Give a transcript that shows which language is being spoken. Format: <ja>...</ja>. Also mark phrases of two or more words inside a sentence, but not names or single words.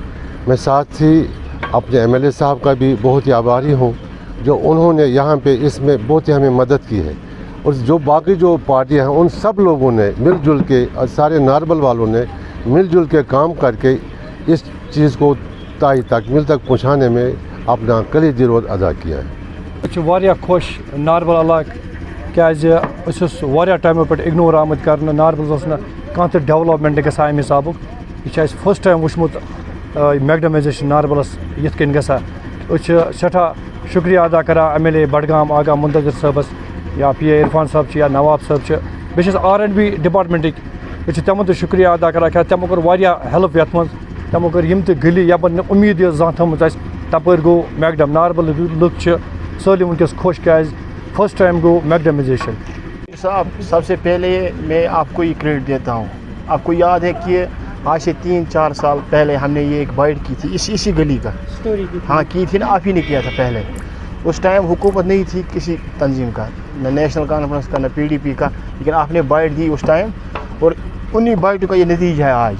<ur>میں ساتھ ہی اپنے ایم ایل اے صاحب کا بھی بہت ہی آبھاری ہوں، جو انہوں نے یہاں پہ اس میں بہت ہی ہمیں مدد کی ہے، اور جو باقی جو پارٹیاں ہیں ان سب لوگوں نے مل جل کے، اور سارے ناربل والوں نے مل جل کے کام کر کے اس چیز کو تائی تکمیل تک پہنچانے میں اپنا کلیدی رول ادا کیا ہے۔</ur> <ks>واریاہ خوش ناربل علاقہ کیازِ أسۍ اوس واریاہ ٹایمو پٮ۪ٹھ اگنور آمٕتۍ کرنہٕ، ناربلس اوس نہٕ کانٛہہ تہِ ڈیولپمنٹ گژھان اَمہِ حسابُک۔ یہِ چھُ اَسہِ</ks> <en>first time</en> <ks>وٕچھمُت میگڈمایزیشن ناربلس یِتھ کٔنۍ گژھان۔ أسۍ چھِ سٮ۪ٹھاہ شُکریہ ادا کران ایم ایل اے بڈگام آغا منتظر صٲبس، یا پی اے عرفان صٲب چھِ، یا نواب صٲب چھِ، بیٚیہِ چھِس R&B ڈپارٹمنٹٕکۍ، أسۍ چھِ تِمن تہِ شُکریہ ادا کران کیٛازِ تِمو کوٚر واریاہ ہیلٕپ یتھ منٛز۔ تِمو کٔر یِم تہِ گلی یپن نہٕ اُمید ٲس زانٛہہ تھٲومٕژ اَسہِ، تپٲرۍ گوٚو میگڈم۔ ناربل لُکھ چھِ سٲلِم وٕنکیٚس خۄش کیٛازِ</ks> <en>first time</en> <ks>گو میگڈمائزیشن۔</ks> <ur>صاحب سب سے پہلے میں آپ کو یہ کریڈٹ دیتا ہوں۔ آپ کو یاد ہے کہ آج سے 3-4 سال پہلے ہم نے یہ ایک بائٹ کی تھی اسی گلی کا، ہاں کی تھی نا، آپ ہی نے کیا تھا پہلے۔ اس ٹائم حکومت نہیں تھی کسی تنظیم کا، نہ نیشنل کانفرنس کا، نہ PDP کا، لیکن آپ نے بائٹ دی اس ٹائم، اور انہی بائٹوں کا یہ نتیجہ ہے آج۔</ur>